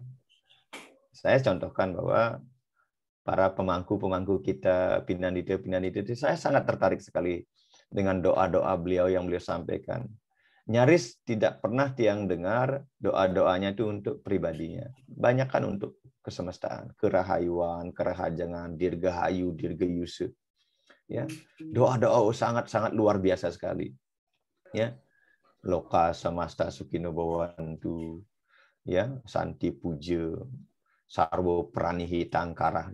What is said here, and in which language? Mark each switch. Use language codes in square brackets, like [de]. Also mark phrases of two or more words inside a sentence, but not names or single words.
[id] Saya contohkan bahwa para pemangku kita, Pinandita itu, saya sangat tertarik sekali dengan doa-doa beliau yang beliau sampaikan. Nyaris tidak pernah Tiang dengar doa-doanya itu untuk pribadinya. Banyak kan untuk kesemestaan, kerahayuan, kerahajangan, dirgahayu, dirgayusu. Ya, doa-doa sangat-sangat luar biasa sekali. Ya, [sa] लोका समस्ता सुखिनो भवन्तु, ya, शान्ति पूजा सर्वो प्रनिहि तङ्कर.